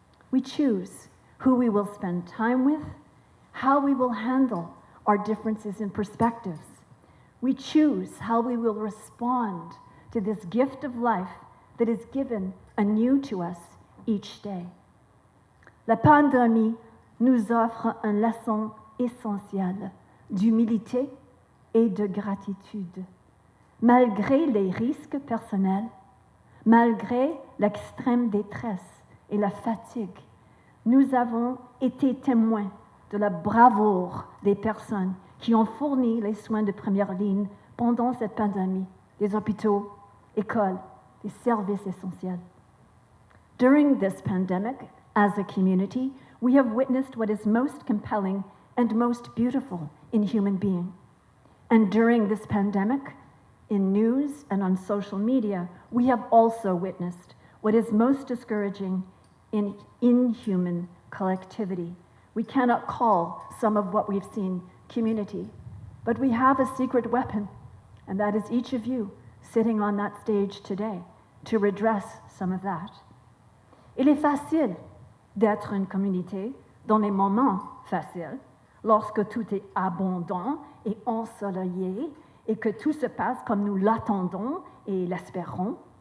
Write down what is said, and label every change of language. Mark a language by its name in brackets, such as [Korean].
[English] We choose who we will spend time with, how we will handle our differences in perspectives. We choose how we will respond to this gift of life that is given anew to us each day. [French] La pandémie nous offre une leçon essentielle d'humilité et de gratitude. Malgré les risques personnels, malgré l'extrême détresse et la fatigue, nous avons été témoins de la bravoure des personnes qui ont fourni les soins de première ligne pendant cette pandémie, les hôpitaux, écoles, les services essentiels. [English] During this pandemic, as a community, we have witnessed what is most compelling and most beautiful in human being. And during this pandemic, in news and on social media, we have also witnessed what is most discouraging in inhuman collectivity. We cannot call some of what we've seen community, but we have a secret weapon, and that is each of you sitting on that stage today to redress some of that. [French] Il est facile d'être une communauté dans les moments faciles, lorsque tout est abondant et ensoleillé, et que tout se passe comme nous l'attendons et l'espérons.